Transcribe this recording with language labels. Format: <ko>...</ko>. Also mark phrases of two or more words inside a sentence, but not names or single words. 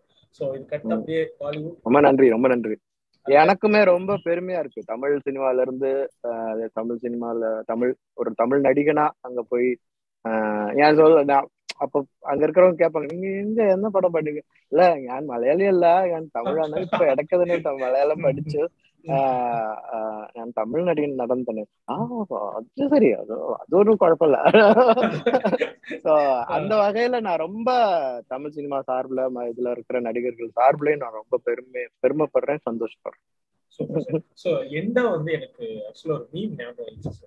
<ta>சோ இது கரெக்டா அப்படியே பாலிவுட். ரொம்ப நன்றி, ரொம்ப நன்றி. எனக்குமே ரொம்ப பெருமையா இருக்கு, தமிழ் சினிமால இருந்து ஒரு தமிழ் நடிகனா அங்க போய் ஏன் சொல்ல அப்ப அங்க இருக்கிறவங்க கேட்பாங்க, நீங்க எங்க என்ன படம் பண்ணுங்க?</ta> <ml>இல்ல ഞാൻ മലയാളി അല്ല, ഞാൻ തമിഴാണ്, ഇപ്പൊ ഇടയ്ക്കതിന് മലയാളം പഠിച്ചു, ഞാൻ തമിഴ് നടികൻ നടൻ തന്നെ.</ml> <ta>அது சரி, அது ஒன்றும் குழப்பம் இல்ல. ஸோ அந்த வகையில நான் ரொம்ப தமிழ் சினிமா சார்பில் இதுல இருக்கிற நடிகர்கள் சார்பிலையும் நான் ரொம்ப பெருமைப்படுறேன், சந்தோஷப்படுறேன். சோ எந்த வந்து எனக்கு ஆக்சுவலா ஒரு மீம் ஞாபகம் வந்துச்சு சார்.</ta>